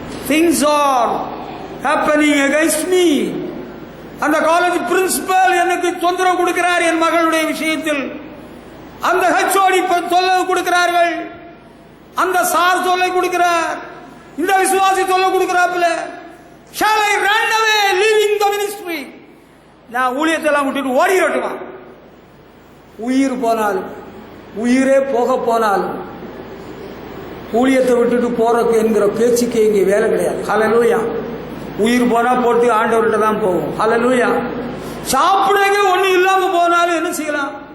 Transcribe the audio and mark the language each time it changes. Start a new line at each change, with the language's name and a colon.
English: Things are happening against me.
Tamil: அந்த college principal எனக்கு தொந்தரவு கொடுக்கிறார் என் மகளுடைய விஷயத்தில். அந்த ஹெச்ஓடி தொல்லை கொடுக்கிறார்கள், அந்த சார் தொல்லை கொடுக்கிறார், இந்த விசுவாசி தொல்லை கொடுக்கிறாப்புல.
English: Shall I run away leaving the ministry?
Tamil: நான் ஊழியத்தை எல்லாம் விட்டுட்டு ஓடிரட்டுமா? உயிர் போனாலும், உயிரே போக போனாலும் ஊழியத்தை விட்டுட்டு போறதுக்கு என்கிற பேச்சுக்கு இங்கே வேலை கிடையாது. ஹல்லேலூயா. உயிர் போனா போட்டு ஆண்டவர்கிட்ட தான் போகும். ஹல்லேலூயா. சாப்பிடுங்க ஒண்ணு இல்லாம போனாலும் என்ன செய்யலாம்?